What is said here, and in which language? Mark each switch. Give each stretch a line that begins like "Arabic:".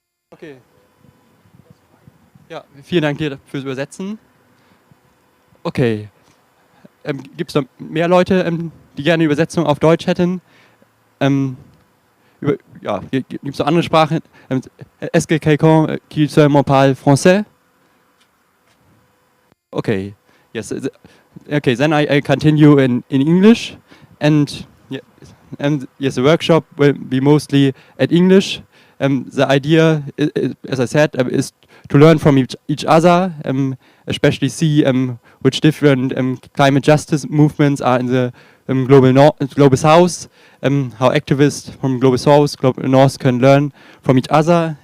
German: Okay. Ja, vielen Dank dir fürs Übersetzen. Okay. Gibt es noch mehr Leute, die gerne Übersetzung auf Deutsch hätten? Ja, gibt es noch andere Sprachen?
French: Est-ce que quelqu'un qui seulement parle français?
English: Okay. Yes. Okay, then I continue in English. And yes, the workshop will be mostly at English. The idea, as I said, is to learn from each other, especially see which different climate justice movements are in the global South, how activists from Global South, Global North can learn from each other.